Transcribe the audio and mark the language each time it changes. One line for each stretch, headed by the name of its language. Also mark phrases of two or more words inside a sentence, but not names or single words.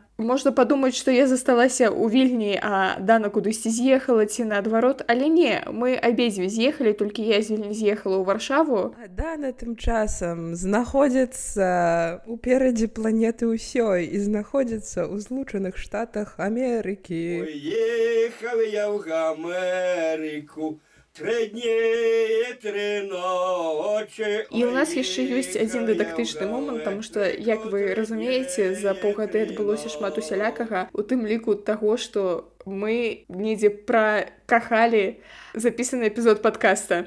Belarusian: Можна падумаць, што я засталася ў Вільні, а Дана кудысьці з'ехала ці наадварот, але не, мы абедзве з'ехалі, толькі я з Вільні з'ехала ў Варшаву. А Дана тым часам знаходзіцца ўперадзе планеты ўсёй і знаходзіцца ў Злучаных Штатах Амерыкі.
Russian: Уехал я в Америку.
Belarusian: 3 дні, 3 ночі. І ў нас яшчэ ёсць адзін дыдактычны момант, таму што, як вы разумееце, за паўгады адбылося шмат усялякага, у тым ліку таго, што мы недзе пракахалі запісаны эпізод падкаста,